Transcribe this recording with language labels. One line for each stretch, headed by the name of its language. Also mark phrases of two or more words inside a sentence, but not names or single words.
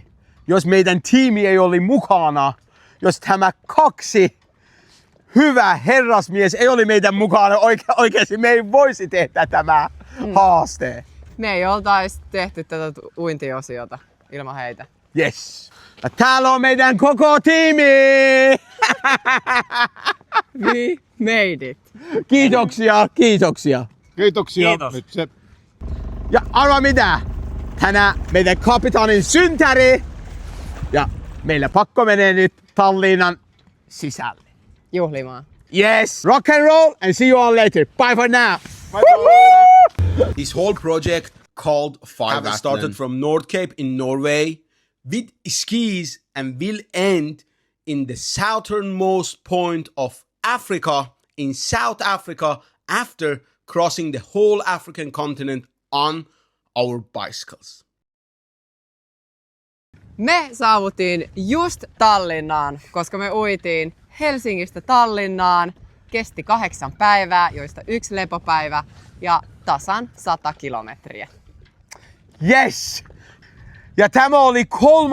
Finnish: Jos meidän tiimi ei ole mukana, jos tämä 2 hyvä herrasmies ei ole meidän mukana, oikeasti me ei voisi tehdä tämä haaste. Me ei oltaisi tehty tätä uintiosiota ilman heitä.
English: Yes.
Finnish: Ja täällä on meidän koko tiimi!
English: We made it.
Finnish: Kiitoksia. Kiitoksia. Kiitos. Nyt se Ja arvaa mitä? Tänään meidän kapitaanin syntäri. Ja meillä pakko menee nyt Tallinnan sisälle. Juhlimaan.
English: Yes. Rock and roll and see you all later. Bye for now. This whole project called Five Athlon started from North Cape in Norway with skis and will end in the southernmost point of Africa in South Africa after crossing the whole African continent on our bicycles.
Finnish: Me saavuttiin just Tallinnaan, koska me uitiin Helsingistä Tallinnaan. Kesti 8 päivää, joista 1 lepopäivä ja tasan 100 kilometriä. Yes. Ja tämä oli 3.